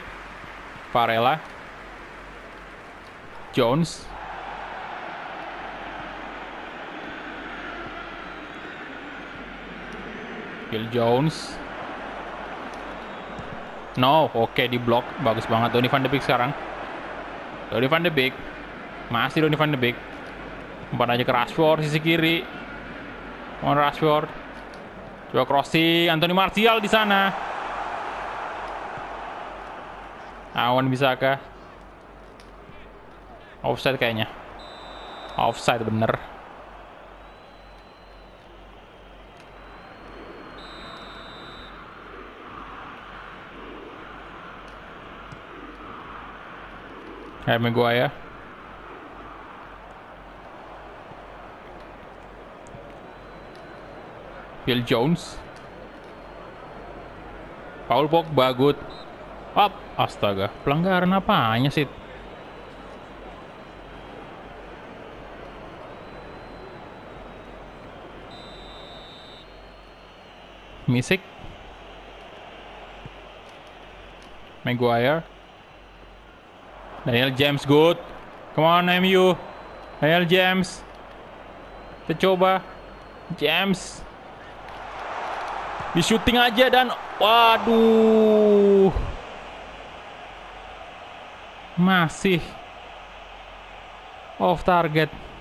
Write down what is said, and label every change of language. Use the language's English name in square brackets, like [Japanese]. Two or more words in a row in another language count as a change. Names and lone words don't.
[Indonesian] Varela. Jones. Phil Jones. No, oke, di blok. Bagus banget. Donny van de Beek sekarang. Donny van de Beek. Masih Donny van de Beek. Umpan aja ke Rashford sisi kiri. Rashford. Coba crossing. Anthony Martial di sana. Awan Bisaka. Offside kayaknya. Offside bener. Harry Maguire. Phil Jones. [English] Paul Pogba, good. Up. [Indonesian] Astaga, pelanggaran apanya sih? Misik. Maguire. [English] Daniel James, good. Come on, MU. [Indonesian] Daniel James. Kita coba. James. Di shooting aja dan waduh. Masih off target.